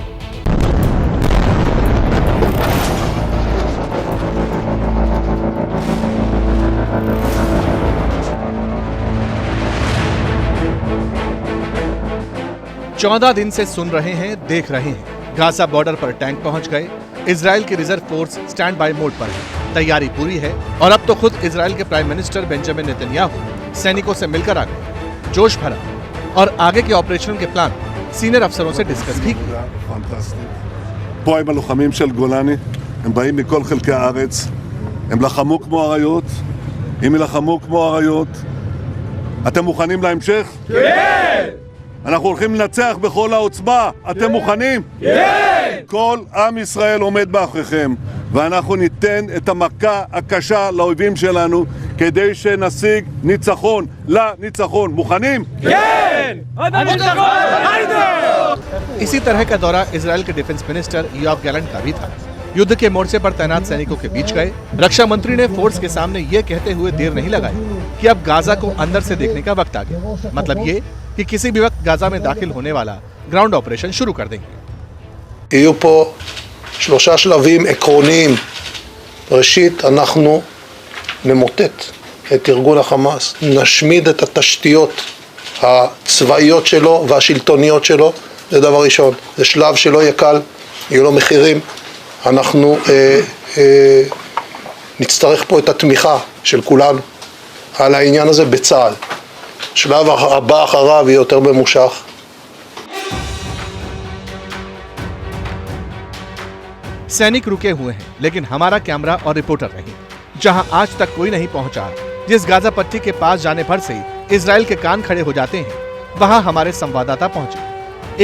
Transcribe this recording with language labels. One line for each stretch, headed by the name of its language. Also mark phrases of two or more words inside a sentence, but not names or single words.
Hindi: चौदह दिन से सुन रहे हैं, देख रहे हैं। गाजा बॉर्डर पर टैंक पहुंच गए। इजराइल की
English: reserve force stand by mode
Hindi: पर है। तैयारी पूरी है और अब तो खुद इजराइल के
English: prime minister
Hindi: बेंजामिन नेतन्याहू सैनिकों से मिलकर आ गए। जोश भरा और आगे के ऑपरेशन के प्लान सीनियर अफसरों से डिस्कस भी किया।
Hebrew: פה הם הלוחמים של גולני, הם באים מכל חלקי הארץ, הם לחמו כמו אריות, אם ילחמו כמו אריות, אתם מוכנים להמשך? כן! אנחנו הולכים לנצח בכל העוצמה, אתם מוכנים? כן! כל עם ישראל עומד מאחוריכם, ואנחנו ניתן את המכה הקשה לאויבים שלנו, כדי שנשיג ניצחון לניצחון. מוכנים? כן!
Hindi: इसी तरह का दौरा इजराइल के
English: defence minister
Hindi: योआव गैलेंट का भी था। युद्ध के मोर्चे पर तैनात सैनिकों के बीच गए। रक्षा मंत्री ने फोर्स के सामने ये कहते हुए देर नहीं लगाई कि अब गाजा को अंदर से देखने का वक्त आ गया। मतलब ये कि किसी भी वक्त गाजा में दाखिल होने वाला
English: ground operation
Hindi: शुरू कर देंगे।
Hebrew: יהיו פה 3 שלבים עקרוניים. ראשית, אנחנו נמוטט את ארגון החמאס, נשמיד את התשתיות הצבאיות שלו והשלטוניות שלו. זה דבר ראשון. זה שלב שלא יהיה קל, יהיו לו מחירים. אנחנו נצטרך פה את התמיכה של כולנו על העניין הזה בצה"ל. שלב הבא אחריו יהיה יותר ממושך.
Hindi: सैनिक रुके हुए हैं, लेकिन हमारा कैमरा और रिपोर्टर नहीं। जहां आज तक कोई नहीं पहुंचा, जिस गाजा पट्टी के पास जाने भर से इजराइल के कान खड़े हो जाते हैं, वहां हमारे संवाददाता पहुंचे।